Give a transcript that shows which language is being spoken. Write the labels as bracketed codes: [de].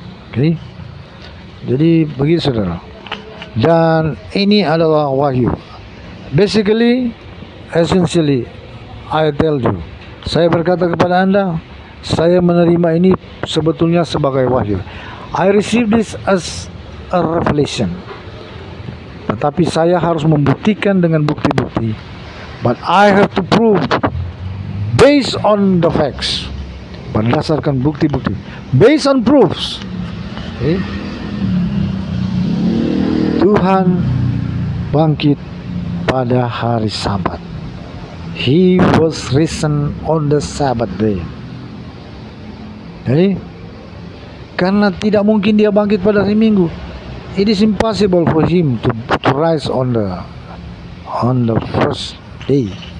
[id] Okay? Jadi begitu saudara. Dan ini adalah wahyu. [en] Basically, essentially, I tell you, [id] saya berkata kepada Anda, saya menerima ini sebetulnya sebagai wahyu. [en] I receive this as a revelation. [id] Tetapi saya harus membuktikan dengan bukti-bukti. [en] But I have to prove based on the facts. [id] Berdasarkan bukti-bukti. [en] Based on proofs. Okay? [id] Tuhan bangkit pada hari Sabat. [en] He was risen on the Sabbath day. Okay? [id] Karena tidak mungkin dia bangkit pada hari Minggu. [en] It is impossible for him to rise on the first day.